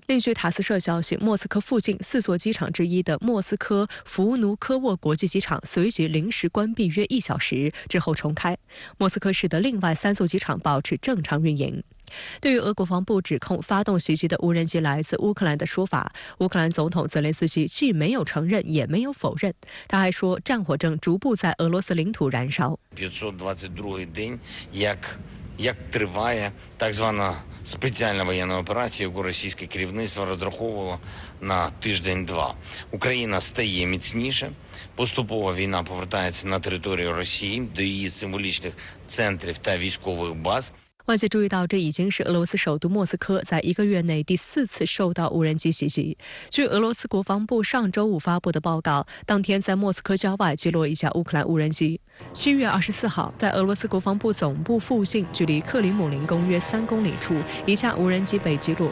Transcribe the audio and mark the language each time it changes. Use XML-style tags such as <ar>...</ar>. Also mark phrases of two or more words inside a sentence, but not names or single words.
<zh>另据塔斯社消息，莫斯科附近4座机场之一的莫斯科弗努科沃国际机场随即临时关闭约1小时，之后重开。莫斯科市的另外3座机场保持正常运营。对于俄国防部指控发动袭击的无人机来自乌克兰的说法，乌克兰总统泽连斯基既没有承认也没有否认。他还说，战火正逐步在俄罗斯领土燃烧。</zh> <uk>522-й день, як триває так звана спеціальна воєнна операція, яку російське керівництво розраховувало на тиждень-два. Україна стає міцніше. Поступово війна повертається на територію Росії, до її символічних центрів та військових баз.</uk> <zh>外界注意到，这已经是俄罗斯首都莫斯科在1个月内第4次受到无人机袭击。据俄罗斯国防部上周5发布的报告，当天在莫斯科郊外击落1架乌克兰无人机。7月24号，在俄罗斯国防部总部附近，距离克里姆林宫约3公里处，1架无人机被击落。</zh>